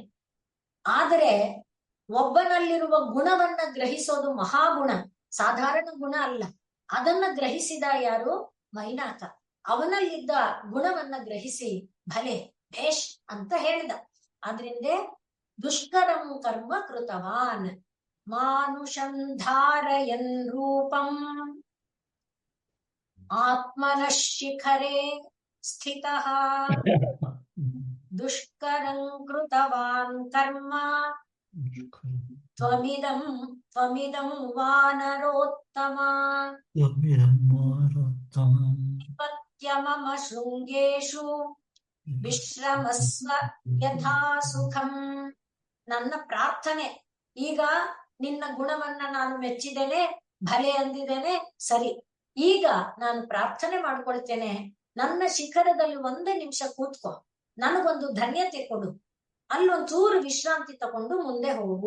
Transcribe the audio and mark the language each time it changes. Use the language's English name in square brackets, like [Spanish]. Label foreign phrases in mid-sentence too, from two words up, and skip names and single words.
[Kannada] ಆದರೆ ಒಬ್ಬನಲ್ಲಿರುವ ಗುಣವನ್ನ ಗ್ರಹಿಸೋದು ಮಹಾಗುಣ, ಸಾಧಾರಣ ಗುಣ ಅಲ್ಲ. ಅದನ್ನ ಗ್ರಹಿಸಿದ ಯಾರು? ಮೈನಾಕ. ಅವನಲ್ಲಿದ್ದ ಗುಣವನ್ನ ಗ್ರಹಿಸಿ ಭಲೆ ಭೇಷ್ ಅಂತ ಹೇಳಿದ. [Sanskrit] ಆದ್ರಿಂದ ದುಷ್ಕರಂ ಕರ್ಮ ಕೃತವಾನ್ ಮಾನುಷಂ ಧಾರಯನ್ ರೂಪಂ ಆತ್ಮನಃ ಶಿಖರೇ ಸ್ಥಿತಃ ದುಷ್ಕರಂ ಕೃತವಾನ್ ಕರ್ಮ ತ್ವಮಿದಂ ವಾನರೋತ್ತಮ ನಿಪತ್ಯ ಮಮ ಶೃಂಗೇಶು ವಿಶ್ರಮಸ್ವ ಯಥಾ ಸುಖಂ. [Kannada] ನನ್ನ ಪ್ರಾರ್ಥನೆ, ಈಗ ನಿನ್ನ ಗುಣವನ್ನ ನಾನು ಮೆಚ್ಚಿದ್ದೇನೆ, ಭಲೆ ಅಂದಿದ್ದೇನೆ, ಸರಿ. ಈಗ ನಾನು ಪ್ರಾರ್ಥನೆ ಮಾಡ್ಕೊಳ್ತೇನೆ, ನನ್ನ ಶಿಖರದಲ್ಲಿ 1 ನಿಮಿಷ ಕೂತ್ಕೋ, ನನಗೊಂದು ಧನ್ಯತೆ ಕೊಡು, ಅಲ್ಲೊಂಚೂರು ವಿಶ್ರಾಂತಿ ತಗೊಂಡು ಮುಂದೆ ಹೋಗು.